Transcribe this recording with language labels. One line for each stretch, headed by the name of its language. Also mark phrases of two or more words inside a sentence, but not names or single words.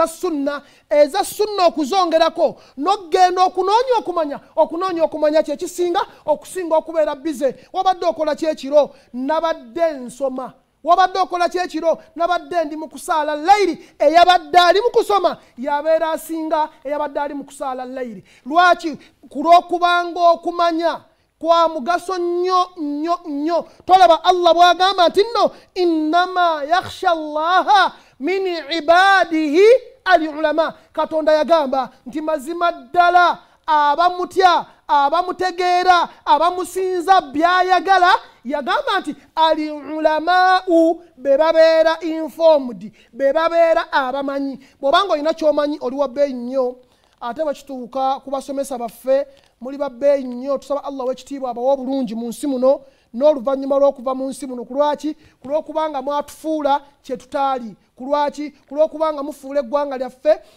Ganda: eza sunna okuzongerako n'ogenda okunoonya okumanya kyekisinga okusinga okubeera bize wabadde okola kyekiro nabadde nsoma wabadde okola kyekiro nabadde ndi mu kusaala layiri eyabadde ali mu kusoma yabeera asinga eyabadde ali mu kusaala layiri lwaki kulwokubanga okumanya kwa mugaso nnyo tolaba Allah bwagamba nti nno
Arabic: إنما يخشى الله من عباده العلماء
Ganda: katonda yagamba nti mazima ddala abamutya abamutegeera abamusinza byayagala yagamba nti al-ulamau be babeera informed be babeera abamanyi bw'obanga olina ky'omanyi oli wa bbeeyi nnyo ate bwekituuka ku basomesa baffe muli ba bbeeyi nnyo tusaba Allah w'ekitiibwa abawa obulungi mu nsi muno n'oluvannyuma lw'okuva mu nsi muno kulwaki kulw'okubanga mwatufuula kye tutaali kulwaki kulw'okubanga mufuula eggwanga lyaffe